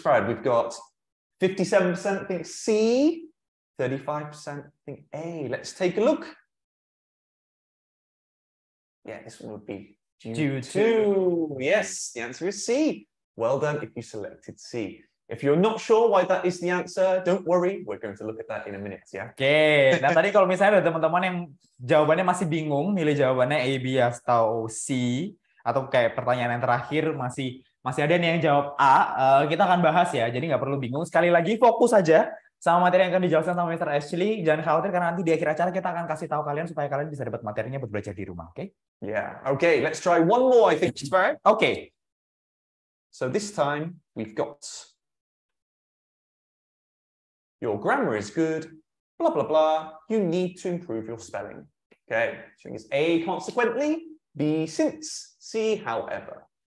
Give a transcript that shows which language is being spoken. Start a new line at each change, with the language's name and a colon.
English: Farid, we've got 57% think C, 35% think A. Let's take a look. Yeah, this one would be due to. Yes, the answer is C. Well done if you selected C. If you're not sure why that is the answer, don't worry. We're going to look at that in a minute, ya.
Indonesian: Oke, nah tadi kalau misalnya ada teman-teman yang jawabannya masih bingung, milih jawabannya A, B, atau C, atau kayak pertanyaan yang terakhir masih ada nih yang jawab A, kita akan bahas ya, jadi nggak perlu bingung. Sekali lagi fokus saja sama materi yang akan dijelaskan sama Mr. Ashley. Jangan khawatir karena nanti di akhir acara kita akan kasih tahu kalian supaya kalian bisa dapat materinya buat belajar di rumah, oke?
English: Yeah, okay, let's try one more, I think, Mr. Okay. So this time we've got your grammar is good, blah, blah, blah. You need to improve your spelling. Okay, so it's A, consequently, B, since, C, however.